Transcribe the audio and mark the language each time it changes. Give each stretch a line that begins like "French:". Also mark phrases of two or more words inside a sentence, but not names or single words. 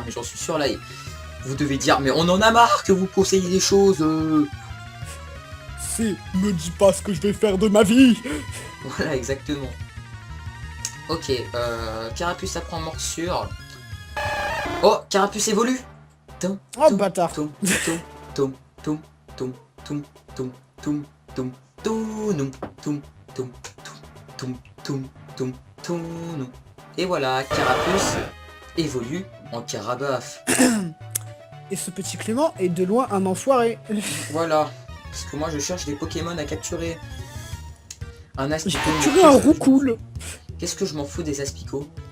French: Mais j'en suis sûr là vous devez dire mais on en a marre que vous conseillez des choses. C'est me dis pas ce que je vais faire de ma vie. Voilà exactement. Ok, Carapuce apprend morsure. Oh, Carapuce évolue. Tom, Oh bâtard. tom, tom, tom, tom, tom, tom, tom, tom, tom, tom, tom, tom, tom, tom, tom, tom. Et voilà, Carapuce évolue en Carabaf. Et ce petit Clément est de loin un enfoiré. Voilà, parce que moi je cherche des Pokémon à capturer. Un J'ai Aspico. capturé un roucoule. Qu'est-ce que je m'en fous des Aspicots?